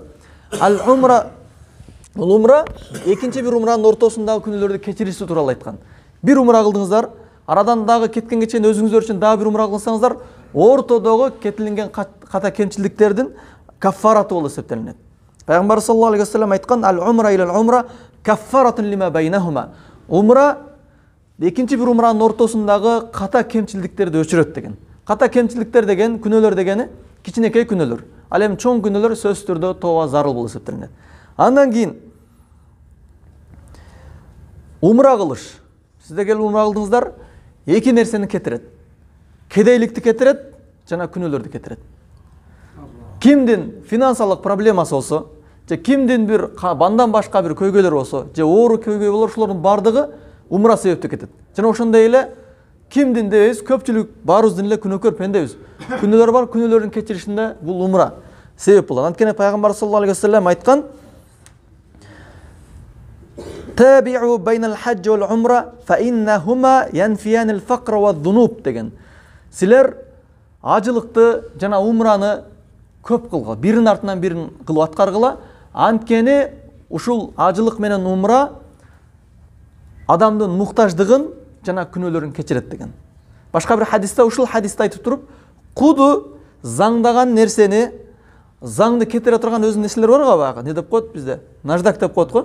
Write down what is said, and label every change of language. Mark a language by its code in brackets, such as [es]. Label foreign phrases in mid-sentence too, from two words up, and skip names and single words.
[ky] Ал умра, бул умра экинчи бир умранын ортосундагы күнөөлөрдү кечириши тууралуу айткан. Бир умра кылдыңыздар, арадан дагы кеткенге чейин өзүңүздөр үчүн дагы бир умра кылсаңыздар, ортодогу кетилинген ката кемчилдиктердин каффараты болуп эсептелинет. Пайгамбар [ar] صلى الله عليه وسلم [ky] айткан: [ar] "العمرة إلى العمرة كفارة لما بينهما." [ky] Умра экинчи бир умранын ортосундагы ката кемчилдиктерди өчүрөт деген. Ката кемчилдиктер деген, күнөөлөр дегени кичинекей күнөөлөр. Ал эми чоң күнөөлөр сөзсүз түрдө тооба зарыл болуп эсептелинет. Андан кийин умра кылыш. Сиздер келип умра кылдыңыздар, эки нерсени кетирет. Кедейликти кетирет жана күнөөлөрдү кетирет. Кимдин финансалык проблемасы болсо, же кимдин бир бандан башка бир көйгөйлөр болсо, же оору көйгөй болор, ошолордун бардыгы умра себептүү кетет. Жана ошондой эле кимдин дебейбиз, көпчүлүк баарыбыздын эле күнөөкөр пендебиз. Күнөөлөр бар, күнөөлөрдүн кечиришинде бул умра себеп болот. Анткени пайгамбар [ar] صلى الله عليه وسلم [ky] айткан: [ar] "تابعوا بين الحج والعمرة فإنهما ينفيان الفقر والذنوب" [ky] деген. Силер ажылыкты жана умраны көп кылгыла, бирин артынан бирин кылып аткаргыла. Анткени ушул ажылык менен умра адамдын муктаждыгын жана күнөөлөрүн кечирет деген. Башка бир хадисте ушул хадисти айтып туруп, куду заңдаган нерсени, заңды кетире турган өзүнүн нерселер бар го, баягы не деп коет бизде, наждак деп коет го.